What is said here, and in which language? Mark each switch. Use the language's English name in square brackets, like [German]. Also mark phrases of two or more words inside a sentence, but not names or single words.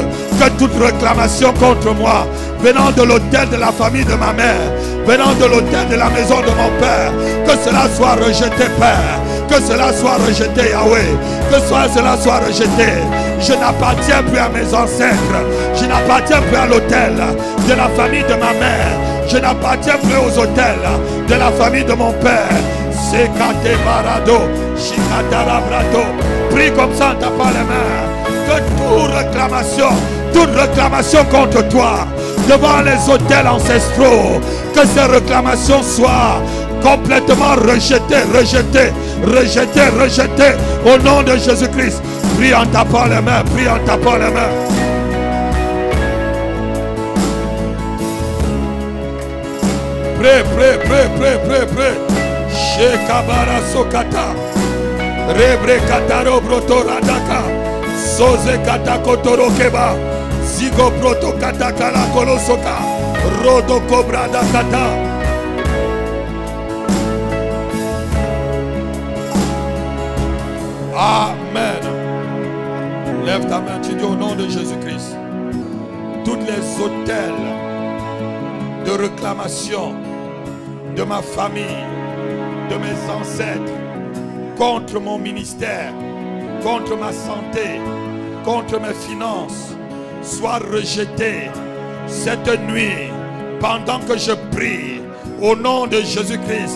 [French] Que toute réclamation contre moi, venant de l'autel de la famille de ma mère, venant de l'autel de la maison de mon père, que cela soit rejeté, Père. Que cela soit rejeté, Yahweh. Que cela soit rejeté. Je n'appartiens plus à mes ancêtres. Je n'appartiens plus à l'autel de la famille de ma mère. Je n'appartiens plus aux autels de la famille de mon père. Sekate barado, shikatara brato. Prie comme ça en tapant les mains. Que toute réclamation contre toi devant les autels ancestraux, que ces réclamations soient complètement rejetées au nom de Jésus-Christ. Prie en tapant les mains, prie en tapant les mains. Prie. Shekabara sokata. Rebre kataro broto radaka. Soze kata kotoro keba. Zigo broto kata kala kolosoka. Rodo kobra da kata. Amen. Lève ta main, tu dis au nom de Jésus-Christ. Toutes les autels de réclamation de ma famille, de mes ancêtres, contre mon ministère, contre ma santé, contre mes finances, soient rejetés cette nuit pendant que je prie au nom de Jésus-Christ.